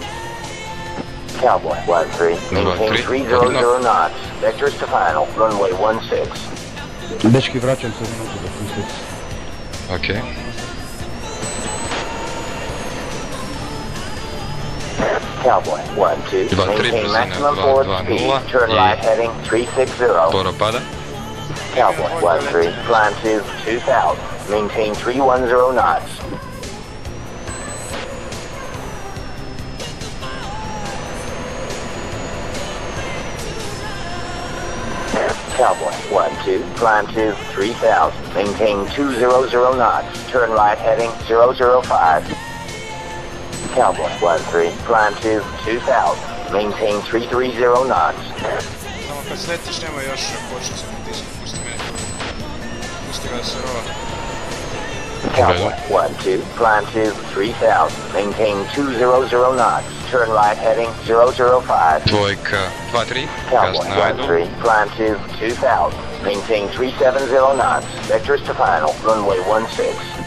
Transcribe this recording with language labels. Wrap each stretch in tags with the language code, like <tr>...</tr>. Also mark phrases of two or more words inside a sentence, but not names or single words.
<en>Cowboy, 1-3, maintain 300 knots, vectors to final, runway 16.</en> <hr>Dečki, vraćam se minutu da pustiti. Okej.</hr> <en>Cowboy, 1-2, maintain maximum forward speed, turn right heading 360.</en> <hr>Sporo pada.</hr> <en>Cowboy, 1-3, climb to 2000, maintain 310 knots. Cowboy, 1-2, climb to 3000, maintain 200 knots, turn right heading 005. Cowboy, 1-3, climb to 2000, maintain 330 knots.</en> <hr>Samo kad sletiš nema još kočnice na disku, pusti mene. Pusti ga da se rova.</hr> <en>Cowboy, 1-2, climb to 3000, maintain 200 knots, turn right heading 005.</en> <hr>Dvojka, 2-3, Cowboy, gas na idol.</hr> <en>1-3, climb to 2000, maintain 370 knots, vectors to final, runway 16.</en>